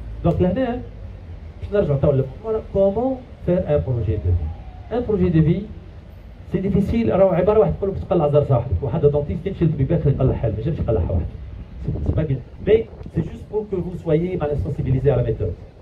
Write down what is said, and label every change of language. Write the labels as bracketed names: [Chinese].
[Arabic] دونك لهنا باش نرجعوا تو للموضوع كومون [French] faire un projet de vie. Un projet de vie, c'est difficile. [Arabic] راهو عباره واحد تقول لك تقلع زر صاحبك، واحد دونتيست يمشي للطبيب يقلع حال، ما يجمش يقلعها واحد. [French] C'est pas bien. Mais c'est juste pour que vous soyez sensibilisés à la méthode.